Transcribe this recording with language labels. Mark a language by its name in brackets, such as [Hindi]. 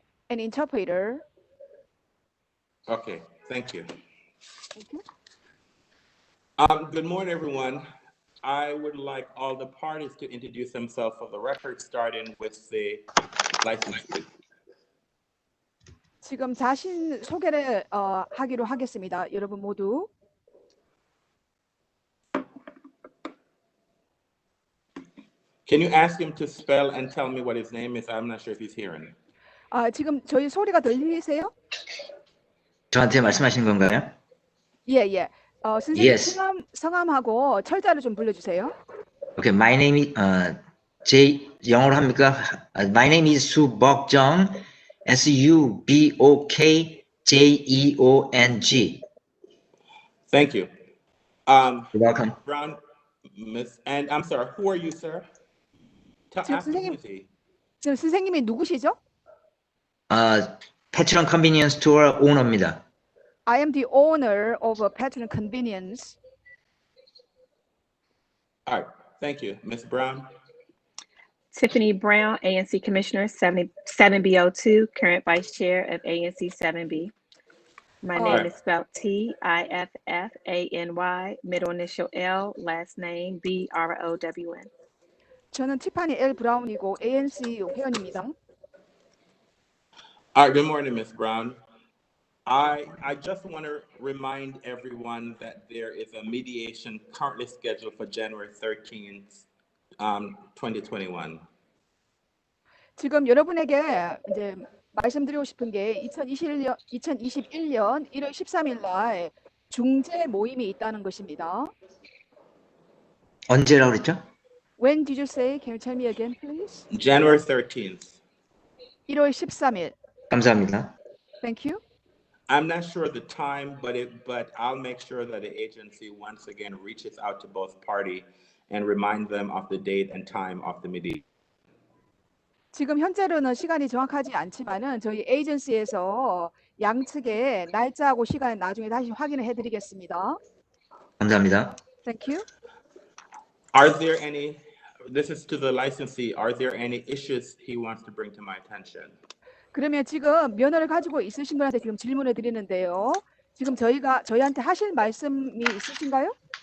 [English] an interpreter. Okay, thank you. Thank you. Good morning, everyone. I would like all the parties to introduce themselves for the record, starting with the licensee. [Korean] 지금 자신 소개를 하기로 하겠습니다. 여러분 모두. [English] Can you ask him to spell and tell me what his name is? I'm not sure if he's hearing. [Korean] 지금 저희 소리가 들리세요? 저한테 말씀하시는 건가요? 예. 선생님 [English] Yes. [Korean] 성함하고 철자를 좀 불러주세요. [English] Okay, my name is [Korean] 영어로 합니까? [English] My name is 수복정, SUBOKJEONG. Thank you. You're welcome. Brown, Miss, and I'm sorry, who are you, sir? Ask him who is he. 지금 선생님이 누구시죠? [Korean] 패트런 컨비니언스 스토어 오너입니다. [English] I am the owner of a Patron Convenience. All right, thank you. Ms. Brown? Tiffany Brown, ANC Commissioner, 7B02, current Vice Chair of ANC 7B. My name is spelled TIFFANY, middle initial L, last name BROWN. [Korean] 저는 티파니 L 브라운이고 ANC 회원입니다. [English] All right, good morning, Ms. Brown. I just want to remind everyone that there is a mediation currently scheduled for January 13th, 2021. [Korean] 지금 여러분에게 이제 말씀드리고 싶은 게 2021년 1월 13일 날 중재 모임이 있다는 것입니다. 언제라고 그랬죠? [English] When did you say? Can you tell me again, please? January 13th. [Korean] 1월 13일. 감사합니다. [English] Thank you. I'm not sure the time, but I'll make sure that the agency once again reaches out to both parties and remind them of the date and time of the meeting. [Korean] 지금 현재로는 시간이 정확하지 않지만은 저희 에이전시에서 양측의 날짜하고 시간을 나중에 다시 확인을 해드리겠습니다. 감사합니다. [English] Thank you. This is to the licensee, are there any issues he wants to bring to my attention? [Korean] 그러면 지금 면허를 가지고 있으신 분한테 지금 질문을 드리는데요. 지금 저희한테 하실 말씀이 있으신가요?